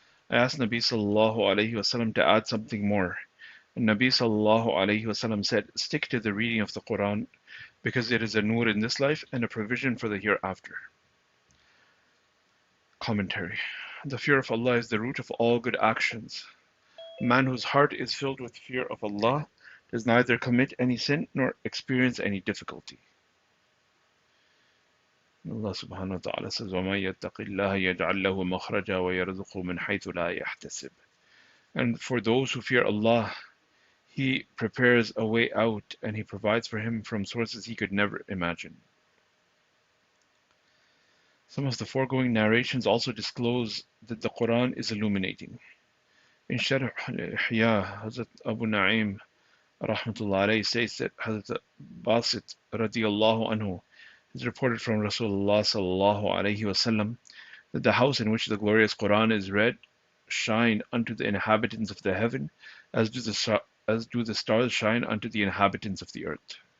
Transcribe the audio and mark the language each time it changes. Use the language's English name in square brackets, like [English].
[English] I asked Nabi sallallahu alayhi wasallam to add something more, and Nabi sallallahu alayhi wasallam said, stick to the reading of the Quran, because it is a nur in this life and a provision for the hereafter. Commentary. The fear of Allah is the root of all good actions. A man whose heart is filled with fear of Allah does neither commit any sin nor experience any difficulty. Allah subhanahu wa ta'ala says, [Arabic] وَمَن يَتَّقِ اللَّهَ يَجْعَل لَّهُ مَخْرَجًا وَيَرْزُقْهُ مِنْ حَيْثُ لَا يَحْتَسِبُ. [English] And for those who fear Allah, He prepares a way out and He provides for him from sources he could never imagine. Some of the foregoing narrations also disclose that the Quran is illuminating. In Sharh al-Ihya, Hazrat Abu Na'im rahmatullah alayhi states that Hazrat Basit radiallahu anhu is reported from Rasulullah sallallahu alayhi wasallam that the house in which the glorious Quran is read shine unto the inhabitants of the heaven as do the stars shine unto the inhabitants of the earth.